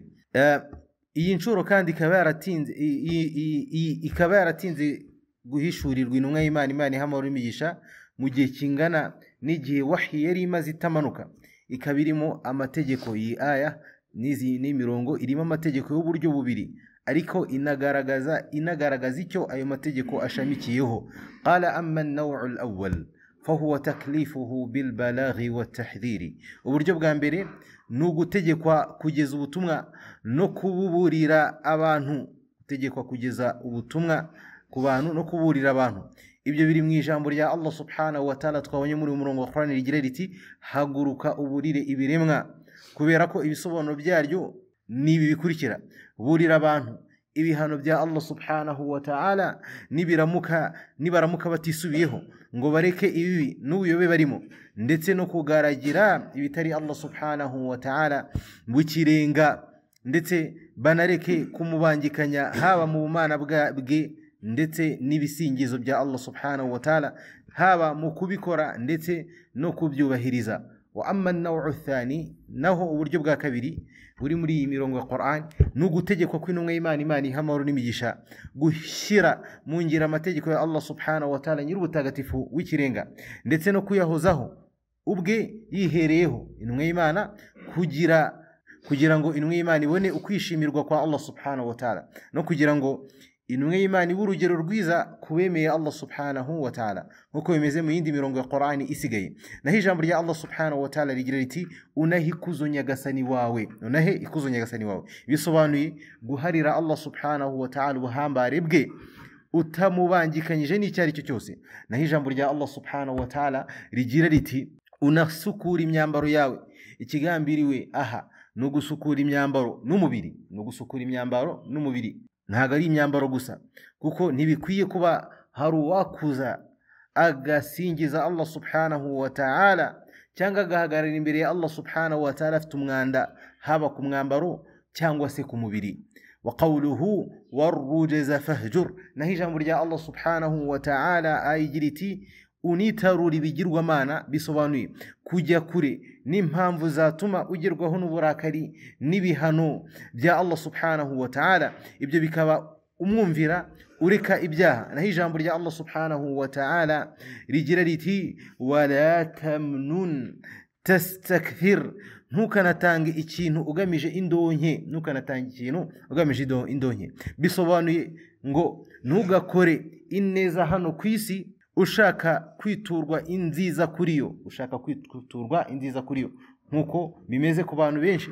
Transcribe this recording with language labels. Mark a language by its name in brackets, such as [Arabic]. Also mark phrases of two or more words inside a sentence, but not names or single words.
[Kinyarwanda] Iyi nshuro kandi ikaba yaratinze guhishurirwa intumwa y'Imana, Imana ihamara imigisha, mu gihe kingana n'igihe wahi yari imaze itamanuka. Ikaba irimo amategeko, iyi aya n'izi n'imirongo irimo amategeko y'uburyo bubiri, ariko inagaragaza icyo ayo mategeko ashamikiyeho. [Arabic] قال أما النوع الأول فهو تكليفه بالبلاغ والتحذير. [Kinyarwanda] Uburyo bwa mbere ni ugutegekwa kugeza ubutumwa no kububurira abantu, gutegekwa kugeza ubutumwa ku bantu no kuburira abantu. Ibyo biri mu ijambo rya [Arabic] الله سبحانه وتعالى [Kinyarwanda] twabonye muri umurongo wa Qur'an rigira riti haguruka uburire ibiremwa, kubera ko ibisobanuro byaryo nibi bikurikira: burira abantu ibihano bya [Arabic] الله سبحانه وتعالى [Kinyarwanda] nibaramuka batisubiyeho ngo bareke ibi n'ubuyobe barimo, ndetse no kugaragira ibitari [Arabic] الله سبحانه وتعالى [Kinyarwanda] bukirenga, ndetse banareke kumubangikanya haba mu bumana bwe ndetse n'ibisingizo bya [Arabic] الله سبحانه وتعالى, [Kinyarwanda] haba mu kubikora ndetse no kubyubahiriza. [Arabic] وأما النوع الثاني, [Kinyarwanda] naho uburyo bwa kabiri buri muri iyi mirongo ya Qur'an ni ugutegekwa kw'intumwa y'Imana, Imana ihamara n'imigisha, gushyira mu ngiro amategeko ya [Arabic] الله سبحانه وتعالى [Kinyarwanda] nyir'ubutagatifu w'ikirenga, ndetse no kuyahozaho ubwe yihereyeho intumwa y'Imana, kugira ngo intumwa y'Imana ibone ukwishimirwa kwa [Arabic] الله سبحانه وتعالى, [Kinyarwanda] no kugira ngo intumwa y'Imana ibe urugero rwiza kubemeye [Arabic] الله سبحانه وتعالى, [Kinyarwanda] nkuko bimeze mu yindi mirongo ya Qur'ani isigaye. Naho ijambo rya [Arabic] الله سبحانه وتعالى [Kinyarwanda] rigira riti unahe ikuzo nyagasani wawe, unahe ikuzo nyagasani wawe, bisobanuye guharira [Arabic] الله سبحانه وتعالى [Kinyarwanda] ubuhambare bwe utamubangikanyije n'icyo ari cyo cyose. Naho ijambo rya [Arabic] الله سبحانه وتعالى [Kinyarwanda] rigira riti unasukura imyambaro yawe. Ikigambiriwe aha ni ugusukura imyambaro n'umubiri, ni ugusukura imyambaro n'umubiri, ntabwo ari imyambaro gusa, kuko ntibikwiye kuba hari uwakuza agasingiza [Arabic] الله سبحانه وتعالى [Kinyarwanda] cyangwa agahagarara imbere ya [Arabic] الله سبحانه وتعالى [Kinyarwanda] afite umwanda, haba ku mwambaro cyangwa se ku mubiri. [Arabic] وقوله والرجز فاهجر, [Kinyarwanda] naho ijambo rya [Arabic] الله سبحانه وتعالى [Kinyarwanda] ayigira iti unitarura ibigirwamana, bisobanuye kujya kure n'impamvu zatuma ugerwaho n'uburakari n'ibihano bya [Arabic] الله سبحانه وتعالى, [Kinyarwanda] ibyo bikaba umwumvira ureka ibyaha. Naho ijambo rya [Arabic] الله سبحانه وتعالى [Kinyarwanda] rigira riti [Arabic] ولا تمنن تستكثر, [Kinyarwanda] ntukanatange ikintu ugamije indonke, ntukanatanga ikintu ugamije indonke, bisobanuye ngo ntugakore ineza hano ku isi ushaka kwiturwa inziza kuri yo, nkuko bimeze ku bantu benshi.